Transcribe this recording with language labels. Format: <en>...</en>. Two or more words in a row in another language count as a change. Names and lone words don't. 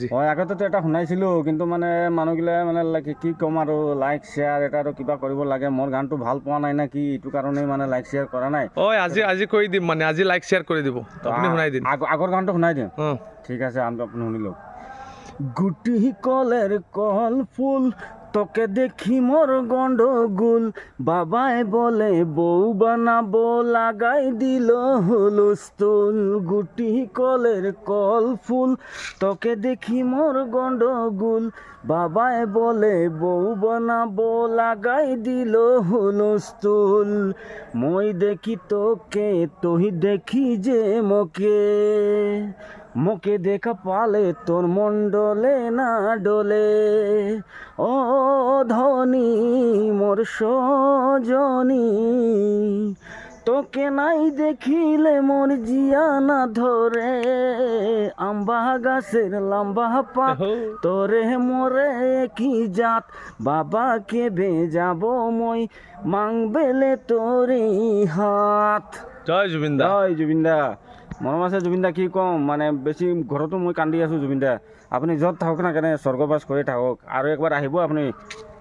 <as>হয়, আগতেতো এটা শুনাইছিলোঁ, কিন্তু মানে মানুহগিলাই মানে কি ক'ম আৰু</as> <en>like share</en> <as>এটা আৰু কিবা কৰিব লাগে। মোৰ গানটো ভাল পোৱা নাই না কি, এইটো কাৰণেই মানে</as> <en>like share</en> <as>কৰা নাই। আজি কৰি দিম, মানে আজি</as> <en>like share</en> <as>কৰি দিব, আপুনি শুনাই দিন। আগৰ গানটো শুনাই দিম। ঠিক আছে, আপুনি শুনি লওক।</as> <bn>গুটি কলের কল ফুল, তোকে দেখি মোর গন্ডগোল, বাবাই বলে বউ বানাবো, লাগাই দিল হুলস্থুল। গুটি কলের কল ফুল, তোকে দেখি মোর গন্ডগোল, বাবাই বলে বউ বানাবো, লাগাই দিল হুলস্থুল। মই দেখি তোকে, তুই দেখি যে মোকে, মোকে দেখা পালে তোর মন্ডলে না ডোলে। ও ধনী মোর সজনী, তোকে নাই দেখিলে মোর জিয়া না ধরে। আম্বা গাছের লম্বা পাত, তোরে মোরে কি জাত, বাবাকে বেজাবো মই, মাংবেলে তোরে হাত।</bn> <as>জয় জুবিন দা। জয় জুবিন দা। মৰম আছে জুবিন দা, কি ক'ম, মানে বেছি ঘৰতো মই কান্দি আছোঁ জুবিন দা। আপুনি য'ত থাকক না কেনে স্বৰ্গবাস কৰি থাকক, আৰু একবাৰ আহিব আপুনি।</as>